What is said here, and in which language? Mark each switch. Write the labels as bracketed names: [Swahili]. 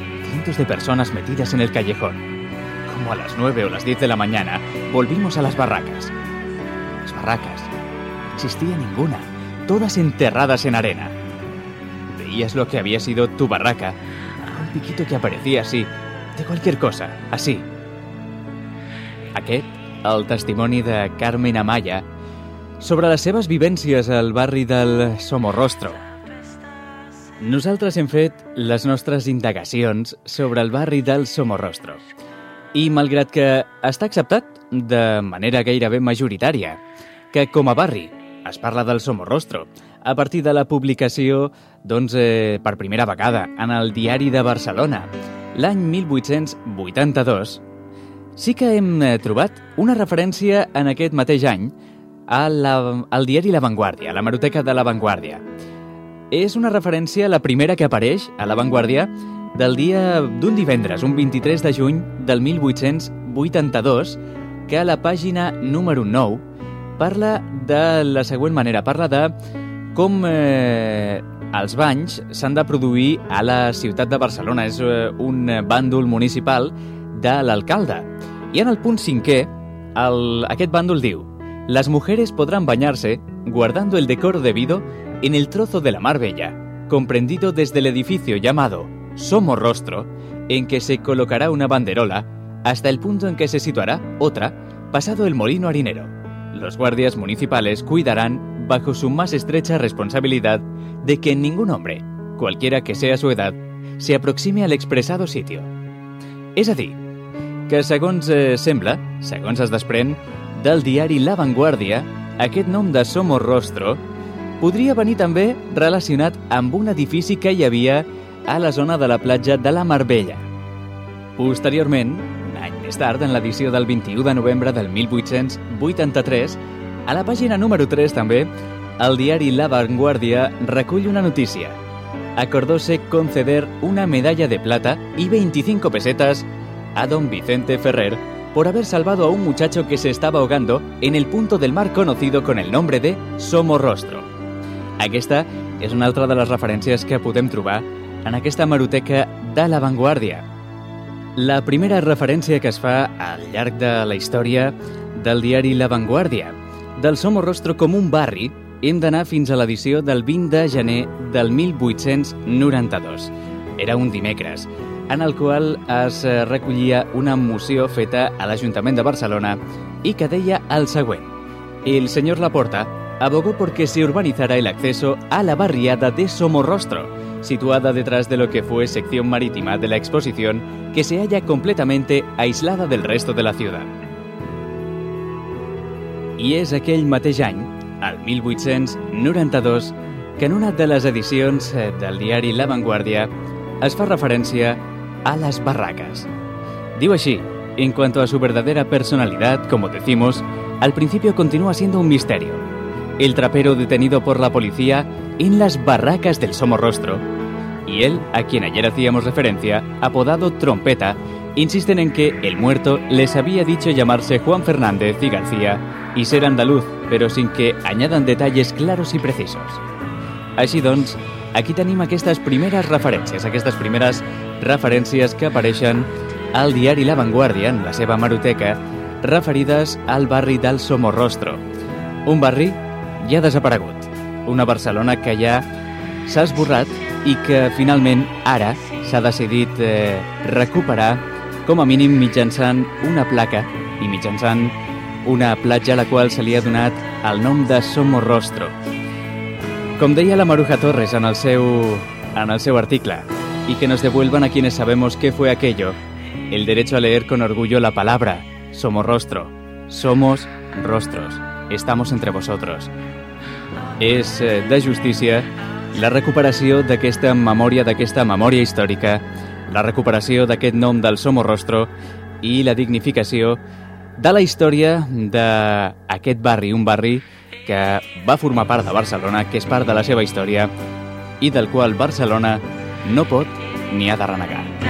[Spanish] Cientos de personas metidas en el callejón. Como a las 9 o las 10 de la mañana, volvimos a las barracas. Las barracas, no existía ninguna, todas enterradas en arena. Y es lo que había sido tu barraca, un piquito que aparecía así, de cualquier cosa, así". [Catalan] Aquest, el testimoni de Carmen Amaya sobre les seves vivències al barri del Somorrostro. Nosaltres hem fet les nostres indagacions sobre el barri del Somorrostro. I malgrat que està acceptat de manera gairebé majoritària que com a barri es parla del Somorrostro, a partir de la publicació, doncs, per primera vegada, en el Diari de Barcelona, l'any 1882, sí que hem trobat una referència en aquest mateix any al diari La Vanguardia, a l'hemeroteca de La Vanguardia. És una referència, la primera que apareix a La Vanguardia, del dia d'un divendres, un 23 de juny del 1882, que a la pàgina número 9 parla de la següent manera, parla de com els banys s'han de produir a la ciutat de Barcelona. És un bàndol municipal de l'alcalde. [Spanish] I en el punt cinquè, aquest bàndol diu: "Las mujeres podrán bañarse guardando el decoro debido en el trozo de la Mar Bella, comprendido desde el edificio llamado Somorrostro, en que se colocará una banderola hasta el punto en que se situará otra, pasado el molino harinero. Los guardias municipales cuidarán bajo su más estrecha responsabilidad de que ningún hombre, cualquiera que sea su edad, se aproxime al expresado sitio. [Catalan] És a dir, que segons sembla, segons es desprèn, del diari La Vanguardia, aquest nom de Somorrostro podria venir també relacionat amb un edifici que hi havia a la zona de la platja de la Marbella. Posteriorment, un any més tard, en l'edició del 21 de novembre del 1883, a la pàgina número 3 també, el diari La Vanguardia recull una notícia. [Spanish] Acordóse conceder una medalla de plata y 25 pesetas a don Vicente Ferrer por haber salvado a un muchacho que se estaba ahogando en el punto del mar conocido con el nombre de Somorrostro. [Catalan] Aquesta és una altra de les referències que podem trobar en aquesta hemeroteca de La Vanguardia. La primera referència que es fa al llarg de la història del diari La Vanguardia, del Somorrostro com un barri, hem d'anar fins a l'edició del 20 de gener del 1892. Era un dimecres, en el qual es recollia una moció feta a l'Ajuntament de Barcelona i que deia el següent. [Spanish] El senyor Laporta abogó porque se urbanizara el acceso a la barriada de Somorrostro, situada detrás de lo que fue sección marítima de la exposición, que se halla completamente aislada del resto de la ciudad. [Catalan] I és aquell mateix any, el 1892, que en una de les edicions del diari La Vanguardia es fa referència a les barraques. Diu així, [Spanish] en cuanto a su verdadera personalidad, como decimos, al principio continúa siendo un misterio. El trapero detenido por la policía en las barracas del Somorrostro y él, a quien ayer hacíamos referencia, apodado Trompeta, insisten en que el muerto les había dicho llamarse Juan Fernández y García y ser andaluz, pero sin que añadan detalles claros y precisos. [Catalan] Així doncs, aquí tenim aquestes primeres referències que apareixen al diari La Vanguardia, en la seva hemeroteca, referides al barri del Somorrostro. Un barri ja desaparegut. Una Barcelona que ja s'ha esborrat i que finalment ara s'ha decidit recuperar com a mínim mitjançant una placa i mitjançant una platja a la qual se li ha donat el nom de Somorrostro. Com deia la Maruja Torres en el seu article, [Spanish] y que nos devuelvan a quienes sabemos qué fue aquello, el derecho a leer con orgullo la palabra Somorrostro. Somos rostros. Estamos entre vosotros. [Catalan] És de justícia la recuperació d'aquesta memòria històrica, la recuperació d'aquest nom del Somorrostro i la dignificació de la història d'aquest barri, un barri que va formar part de Barcelona, que és part de la seva història i del qual Barcelona no pot ni ha de renegar.